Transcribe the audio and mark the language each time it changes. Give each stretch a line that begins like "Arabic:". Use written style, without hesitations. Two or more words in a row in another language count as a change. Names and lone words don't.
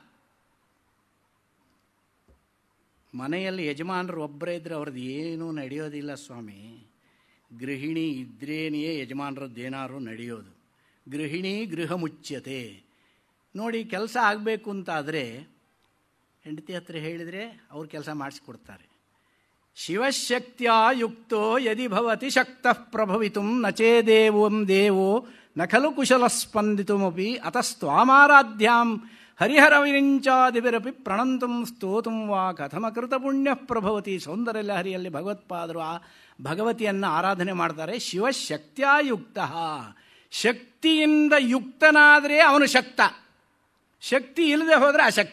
Kannada: ಮನೆಯಲ್ಲಿ ಯಜಮಾನರು ಒಬ್ಬರೇ ಇದ್ದರೆ ಅವ್ರದ್ದು ಏನೂ ನಡೆಯೋದಿಲ್ಲ ಸ್ವಾಮಿ. ಗೃಹಿಣಿ ಇದ್ರೇನೆಯೇ ಯಜಮಾನರದ್ದೇನಾದ್ರು ನಡೆಯೋದು.
Sanskrit: ಗೃಹಿಣಿ ಗೃಹ ಮುಚ್ಯತೆ.
Kannada: ನೋಡಿ, ಕೆಲಸ ಆಗಬೇಕು ಅಂತಾದರೆ ಹೆಂಡತಿ ಹತ್ರ ಹೇಳಿದರೆ ಅವ್ರು ಕೆಲಸ ಮಾಡಿಸ್ಕೊಡ್ತಾರೆ.
Sanskrit: ಶಿವಶಕ್ತಿಯ ಯುಕ್ತೋ ಯದಿ ಭವತಿ ಶಕ್ತಃ ಪ್ರಭವಿತುಂ ನಚೇದೇವಂ ದೇವೋ ನ ಖಲು ಕುಶಲ ಸ್ಪಂದಿತುಮಪಿ ಅತಸ್ತ್ವಾಮಾರಾಧ್ಯಾಂ ಹರಿಹರವಿರಿಂಚಾದಿಭಿರಪಿ ಪ್ರಣಂತುಂ ಸ್ತೋತುಂ ವಾ ಕಥಮಕೃತ ಪುಣ್ಯ ಪ್ರಭವತಿ.
Kannada: ಸೌಂದರ್ಯ ಲಹರಿಯಲ್ಲಿ ಭಗವತ್ಪಾದರು ಆ ಭಗವತಿಯನ್ನು ಆರಾಧನೆ ಮಾಡ್ತಾರೆ. ಶಿವಶಕ್ತಿಯುಕ್ತ, ಶಕ್ತಿಯಿಂದ ಯುಕ್ತನಾದರೆ ಅವನು ಶಕ್ತ, ಶಕ್ತಿ ಇಲ್ಲದೆ ಹೋದರೆ ಅಶಕ್ತ.